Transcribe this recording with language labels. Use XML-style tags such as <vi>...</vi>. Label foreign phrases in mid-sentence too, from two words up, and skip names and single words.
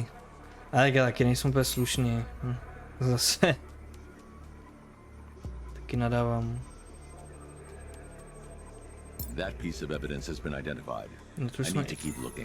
<cs>Ale já taky nejsem úplně slušný. Zase. Taky nadávám.</cs> <en>That piece of evidence has been identified.</en> <cs>No to</cs> <en>I need to keep looking.</en>